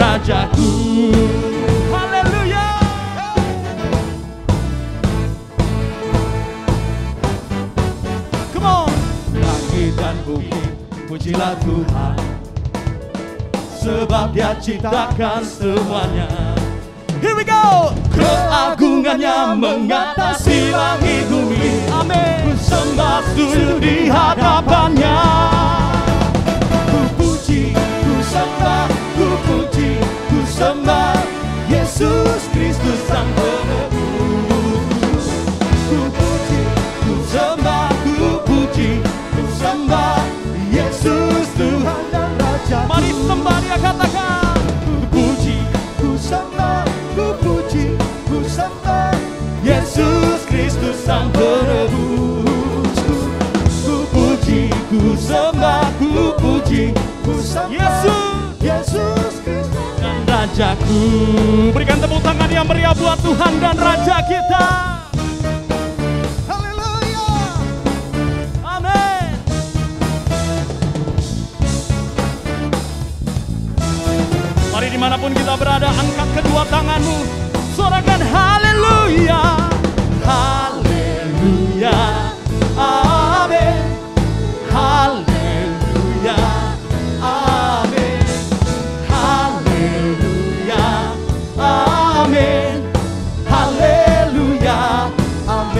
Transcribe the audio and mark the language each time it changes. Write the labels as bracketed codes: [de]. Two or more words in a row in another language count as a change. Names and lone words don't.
[id] rajaku. Haleluya. [en] Come on. [id] Langit dan bumi, pujilah Tuhan, sebab Dia ciptakan semuanya. [en] Here we go. [id] Keagungannya mengatasi langit bumi. Amin. Ku sembah sujud di hadapannya. Ku puji, ku sembah, ku puji, ku sembah Yesus Kristus Sang Penebus. Ku puji, ku sembah, ku puji, ku sembah Yesus Tuhan dan Raja. Mari sembah Dia, katakan. Ku puji, ku sembah, ku puji, ku sembah Yesus Kristus Sang Penebus. Ku puji, ku sembah, ku puji, ku sembah Yesus Kristus dan Rajaku. Berikan tepuk tangan yang meriah buat Tuhan dan Raja kita. Haleluya. Amin. Mari dimanapun kita berada, angkat kedua tanganmu, sorakan haleluya, haleluya, amin, haleluya, amin, haleluya, amin, haleluya, amin.